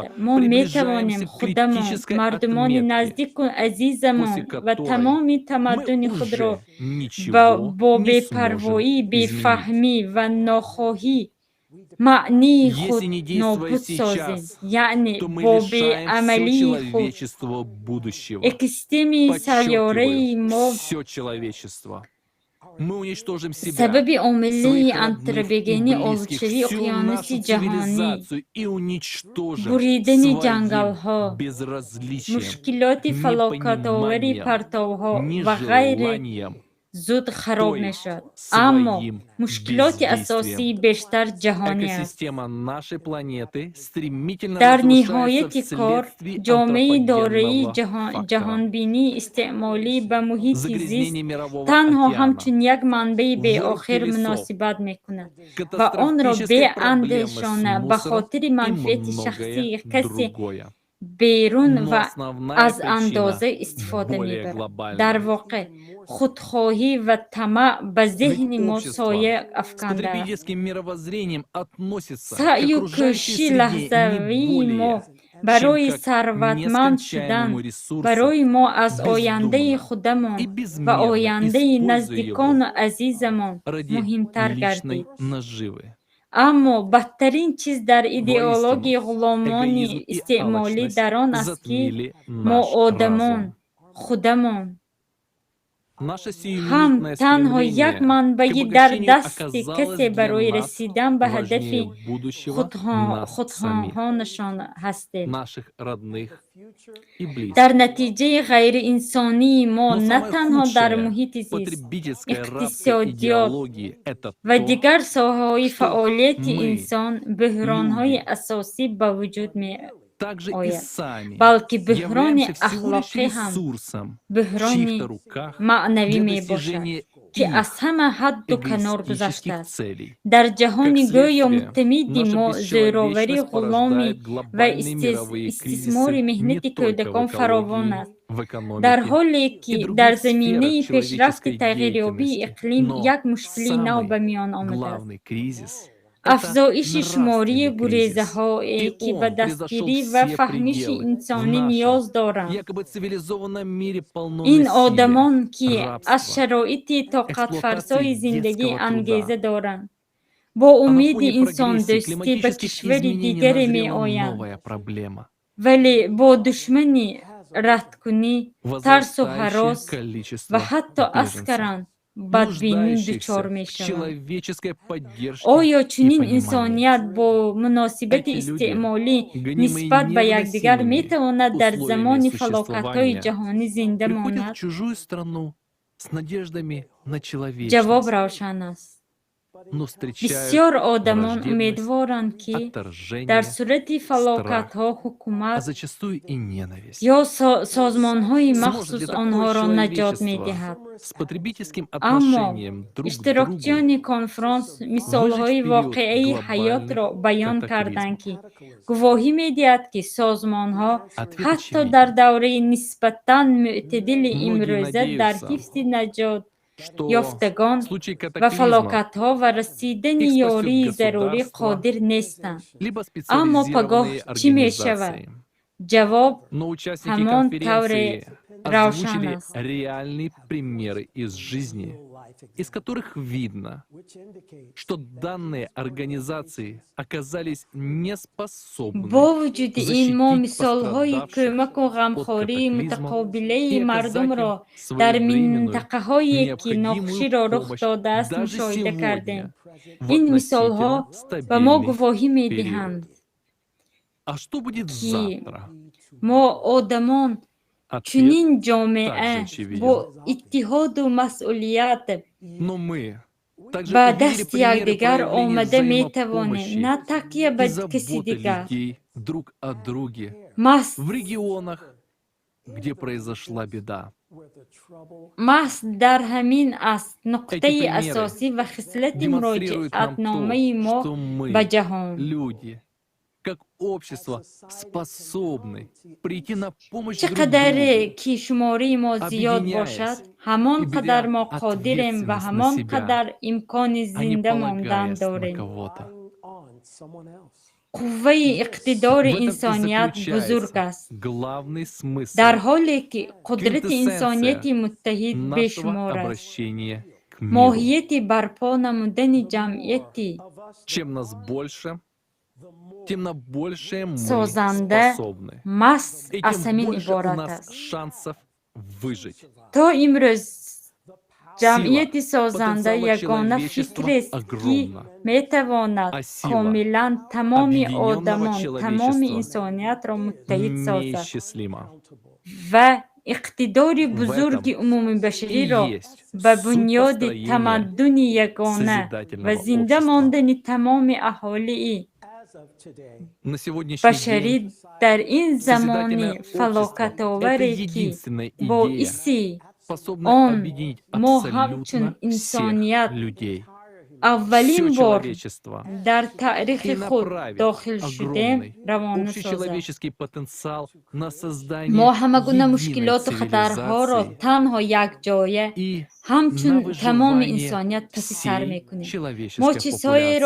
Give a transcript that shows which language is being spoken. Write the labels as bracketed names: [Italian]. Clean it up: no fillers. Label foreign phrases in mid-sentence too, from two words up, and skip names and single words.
[Tajik] мо метавонем худамон, мардумони наздику азизамон ва тамоми тамаддуни худро бо бепарвоӣ, бефаҳмӣ ва нохоҳӣ маънии худ нобуд созем, яъне бо беамалии худ экосистемаи сайёраи мо [Russian] мы уничтожим себя, [Tajik] Себеби омили [Russian] своих родных и [Tajik] антропогени [Russian] близких, [Tajik] олучеви [Russian] всю [Tajik] океаноси [Russian] нашу [Tajik] джахани [Russian] цивилизацию и уничтожим [Tajik] буридени [Russian] своим [Tajik] джангалхо [Russian] безразличием, [Tajik] мушкилоти фалокатовари [Russian] непониманием, [Tajik] партовхо ва гайре [Russian] нежеланием, [Tajik] зуд хароб [Russian] то есть [Tajik] мешад. Аммо [Russian] своим [Tajik] мушкилоти асоси [Russian] бездействием. [Tajik] бештар джахани аст. [Russian] Экосистема нашей планеты стремительно [Tajik] дар [Russian] разрушается [Tajik] ниҳояти кор [Russian] вследствие [Tajik] ҷомеаи дораи [Russian] антропогенного фактора. [Tajik] ҷаҳонбинии истеъмолӣ ба муҳити зист [Russian] Загрязнение Мирового [Tajik] танҳо [Russian] океана, [Tajik] ҳамчун як манбаи [Russian] вырубки [Tajik] беохир [Russian] лесов, [Tajik] муносибат мекунад ва онро [Russian] катастрофические проблемы с [Tajik] беандешона ба [Russian] мусором [Tajik] хотири [Russian] и [Tajik] манфиати шахсии [Russian] многое [Tajik] каси [Russian] другое. [Tajik] берун [Russian] Но [Tajik] ва [Russian] основная [Tajik] аз [Russian] причина [Tajik] андоза истифода [Russian] более [Tajik] мебарад. [Russian] глобальная. [Tajik] дар воқеъ худхоҳӣ ва тамаъ ба [Russian] Ведь [Tajik] зеҳни мо [Russian] общество [Tajik] соя [Russian] с [Tajik] афкандааст. [Russian] потребительским мировоззрением относится к [Tajik] саъю [Russian] окружающей [Tajik] кӯшиши [Russian] среде [Tajik] лаҳзавии [Russian] не [Tajik] мо [Russian] более, [Tajik] барои [Russian] чем как [Tajik] сарватманд шудан, [Russian] нескончаемому ресурсу, [Tajik] барои мо аз ояндаи [Russian] бездумно [Tajik] худамон [Russian] и [Tajik] ва [Russian] безмерно [Tajik] ояндаи [Russian] используя [Tajik] наздикону [Russian] его [Tajik] азизамон [Russian] ради [Tajik] муҳимтар [Russian] личной [Tajik] гардид. [Russian] наживы. [Tajik] аммо бадтарин чиз дар идеологияи [Russian] Воистину, [Tajik] ғуломони [Russian] эгоизм и [Tajik] истеъмолӣ [Russian] алчность [Tajik] дар он аст ки [Russian] затмили [Tajik] мо [Russian] наш [Tajik] одамон [Russian] разум. [Tajik] худамон [Russian] Наше [Tajik] ҳам [Russian] сиюминутное [Tajik] танҳо як [Russian] стремление к [Tajik] манбаи дар [Russian] обогащению [Tajik] дасти [Russian] оказалось [Tajik] касе [Russian] для [Tajik] барои [Russian] нас [Tajik] расидан ба ҳадафи [Russian] важнее будущего нас самих, [Tajik] худхоҳонашон ҳастед. [Russian] наших родных и близких. [Tajik] дар натиҷаи ғайриинсонии мо [Russian] Но [Tajik] на [Russian] самое [Tajik] танҳо дар [Russian] худшее [Tajik] муҳити зист, [Russian] потребительской рабской [Tajik] иқтисодиёт [Russian] идеологии — это [Tajik] ва [Russian] то, [Tajik] дигар соҳаҳои [Russian] что [Tajik] фаъолияти [Russian] мы, [Tajik] инсон буҳронҳои [Russian] люди, [Tajik] асосӣ ба вуҷуд [Russian] также и [Tajik] меояд. [Russian] сами [Tajik] балки буҳрони [Russian] являемся всего лишь [Tajik] ахлоқӣ ҳам [Russian] ресурсом в [Tajik] буҳрони [Russian] чьих-то руках [Tajik] маънавӣ [Russian] для [Tajik] мебошад, [Russian] достижения [Tajik] ки [Russian] их [Tajik] аз ҳама ҳадду канор [Russian] эгоистических [Tajik] гузаштааст. [Russian] целей. [Tajik] дар [Russian] Как [Tajik] ҷаҳони гӯё [Russian] следствие, [Tajik] муътамиди [Russian] наша [Tajik] мо зӯроварӣ, [Russian] бесчеловечность [Tajik] ғуломӣ [Russian] порождает [Tajik] ва [Russian] глобальные мировые [Tajik] истисмори [Russian] кризисы не [Tajik] меҳнати [Russian] только в [Tajik] кӯдакон фаровон [Russian] экологии, [Tajik] аст. [Russian] в [Tajik] дар [Russian] экономике [Tajik] ҳоле [Russian] и [Tajik] ки [Russian] других [Tajik] дар [Russian] сферах [Tajik] заминаи пешрафти [Russian] человеческой [Tajik] тағйирёбии [Russian] деятельности. [Tajik] иқлим [Russian] Но [Tajik] як мушкили нав ба миён омадааст. [Russian] главный кризис — это [Tajik] афзоиши шумории [Russian] нравственный кризис. [Tajik] гурезаҳое [Russian] И [Tajik] ки ба [Russian] он [Tajik] дастгирӣ [Russian] превзошел [Tajik] ва [Russian] все [Tajik] фаҳмиши [Russian] пределы. В [Tajik] инсонӣ [Russian] нашем [Tajik] ниёз доранд. [Russian] якобы цивилизованном мире полно [Tajik] ин [Russian] насилия, [Tajik] одамон ки аз [Russian] рабства, [Tajik] шароити тоқатфарсои [Russian] эксплуатации [Tajik] зиндагӣ [Russian] детского [Tajik] ангеза [Russian] труда. [Tajik] доранд, бо [Russian] А на [Tajik] умеди [Russian] фоне прогрессии [Tajik] инсондӯстӣ ба [Russian] климатических [Tajik] кишвари [Russian] изменений [Tajik] дигаре [Russian] назрела [Tajik] меоянд, [Russian] новая проблема. [Tajik] вале бо душмани радкунӣ, тарсу [Russian] Возрастающее [Tajik] ҳарос ва [Russian] количество [Tajik] ҳатто [Russian] беженцев, [Tajik] аскаран бадбинӣ дучор [Russian] нуждающихся в [Tajik] мешаванд. [Russian] человеческой поддержке [Tajik] оё [Russian] и [Tajik] чунин [Russian] понимании. [Tajik] инсоният бо муносибати [Russian] Эти люди, [Tajik] истеъмолӣ [Russian] гонимые [Tajik] нисбат ба якдигар [Russian] невыносимыми [Tajik] метавонад дар [Russian] условиями [Tajik] замони фалокатҳои [Russian] существования, [Tajik] ҷаҳонӣ зинда [Russian] приходят [Tajik] монад? [Russian] в чужую страну с надеждами на [Tajik] ҷавоб [Russian] человечность, [Tajik] равшан аст. [Russian] но встречают [Tajik] бисёр одамон [Russian] враждебность, [Tajik] умедворанд ки [Russian] отторжение, [Tajik] дар сурати [Russian] страх, [Tajik] фалокатҳо [Russian] а [Tajik] ҳукумат [Russian] зачастую и ненависть. [Tajik] ё созмонҳои [Russian] Сможет [Tajik] махсус [Russian] ли такое [Tajik] онҳоро наҷот [Russian] человечество [Tajik] медиҳад. [Russian] с потребительским [Tajik] аммо [Russian] отношением друг к другу [Tajik] иштирокчиёни конфронс мисолҳои [Russian] выжить в период [Tajik] воқеаи ҳаётро [Russian] глобальных [Tajik] баён карданд, ки гувоҳӣ медиҳад, ки созмонҳо [Russian] Ответ [Tajik] ҳатто [Russian] очевиден. [Tajik] дар давраи нисбатан мӯътадили [Russian] Многие [Tajik] имрӯза дар [Russian] надеются, [Tajik] ҳифзи наҷот [Russian] что [Tajik] ёфтагон [Russian] в случае [Tajik] ва [Russian] катаклизма [Tajik] фалокатҳо ва расидани [Russian] их спасет [Tajik] ёрии зарурӣ [Russian] государство, [Tajik] қодир нестанд. [Russian] либо [Tajik] аммо пагоҳ [Russian] специализированные [Tajik] чӣ мешавад? [Russian] организации. [Tajik] ҷавоб [Russian] Но участники [Tajik] ҳамон тавре [Russian] конференции [Tajik] равшан [Russian] озвучили [Tajik] аст. [Russian] реальные примеры из жизни, из которых видно, что данные организации оказались неспособны [Tajik] бо вуҷуди ин мо [Russian] защитить [Tajik] мисолҳои [Russian] пострадавших [Tajik] кӯмаку [Russian] от [Tajik] ғамхории [Russian] катаклизма [Tajik] мутақобилаи [Russian] и оказать [Tajik] мардумро [Russian] им [Tajik] дар [Russian] своевременную, [Tajik] минтақаҳое ки [Russian] необходимую [Tajik] нохуширо рух [Russian] помощь [Tajik] додааст [Russian] даже [Tajik] мушоҳида кардем. [Russian] сегодня, в [Tajik] ин мисолҳо [Russian] относительно [Tajik] ба мо [Russian] стабильный [Tajik] гувоҳӣ [Russian] период. [Tajik] медиҳанд [Russian] А что будет [Tajik] ки [Russian] завтра? [Tajik] мо одамон [Russian] Ответ [Tajik] чунин [Russian] также [Tajik] ҷомеа [Russian] очевиден. [Tajik] бо иттиҳоду масъулият [Russian] Но мы также [Tajik] ба [Russian] увидели [Tajik] дасти [Russian] примеры [Tajik] якдигар [Russian] проявления [Tajik] омада метавонем, [Russian] взаимопомощи [Tajik] на такя ба [Russian] и [Tajik] каси [Russian] заботы [Tajik] дигар. [Russian] людей друг о друге в регионах, где произошла беда. [Tajik] маҳз дар ҳамин аст [Russian] Эти [Tajik] нуқтаи [Russian] примеры [Tajik] асосӣ ва хислати [Russian] демонстрируют нам [Tajik] муроҷиатномаи [Russian] то, [Tajik] мо [Russian] что мы, [Tajik] ба ҷаҳон. [Russian] люди, как общество, способны прийти на помощь [Tajik] чӣ [Russian] друг [Tajik] қадаре [Russian] другу, [Tajik] ки шумории мо зиёд [Russian] объединяясь [Tajik] бошад, ҳамон [Russian] и беря [Tajik] қадар мо қодирем ва [Russian] ответственность на [Tajik] ҳамон [Russian] себя, [Tajik] қадар имкони [Russian] а не [Tajik] зинда мондан [Russian] полагаясь на [Tajik] дорем. [Russian] кого-то. [Tajik] қувваи иқтидори [Russian] В этом и [Tajik] инсоният бузург [Russian] заключается [Tajik] аст. [Russian] главный смысл, [Tajik] дар ҳоле ки қудрати [Russian] квинтэссенция [Tajik] инсонияти муттаҳид [Russian] нашего [Tajik] бешумор аст. [Russian] обращения к миру. [Tajik] моҳияти барпо намудани ҷамъияти [Russian] Чем нас больше, тем на большее мы [Tajik] созанда [Russian] способны. [Tajik] маҳз [Russian] И [Tajik] аз [Russian] тем [Tajik] ҳамин [Russian] больше у [Tajik] иборат [Russian] нас [Tajik] аст. [Russian] шансов выжить. [Tajik] то имрӯз ҷамъияти [Russian] Сила [Tajik] созанда [Russian] потенциала [Tajik] ягона [Russian] человечества [Tajik] фикрест ки [Russian] огромна. [Tajik] метавонад [Russian] А сила [Tajik] комилан тамоми [Russian] объединенного [Tajik] одамон тамоми [Russian] человечества [Tajik] инсониятро муттаҳид созад [Russian] неисчислима. [Tajik] ва иқтидори [Russian] В [Tajik] бузурги [Russian] этом [Tajik] умуми [Russian] и [Tajik] башариро [Russian] есть [Tajik] ба [Russian] суть [Tajik] бунёди [Russian] построения [Tajik] тамаддуни ягона ва [Russian] созидательного [Tajik] зинда [Russian] общества. [Tajik] мондани тамоми аҳолии [Russian] На сегодняшний [Tajik] башарӣ [Russian] день [Tajik] дар ин замони [Russian] созидательное общество — это [Tajik] фалокатоваре ки [Russian] единственная идея, [Tajik] боиси [Russian] способная [Tajik] он [Russian] объединить [Tajik] мо ҳамчун [Russian] абсолютно всех [Tajik] инсоният [Russian] людей. [Tajik] аввалин [Russian] Все [Tajik] бор [Russian] человечество. [Tajik] дар таърихи [Russian] И [Tajik] худ [Russian] направить [Tajik] дохил шудем [Russian] огромный [Tajik] равона созад. [Russian] общечеловеческий потенциал на [Tajik] мо [Russian] создание [Tajik] ҳамагуна [Russian] единой [Tajik] мушкилоту хатарҳоро [Russian] цивилизации [Tajik] танҳо якҷоя [Russian] и [Tajik] ҳамчун [Russian] на [Tajik] тамоми [Russian] выживание [Tajik] инсоният паси сар [Russian] всей [Tajik] мекунем. Мо [Russian] человеческой [Tajik] чизҳоеро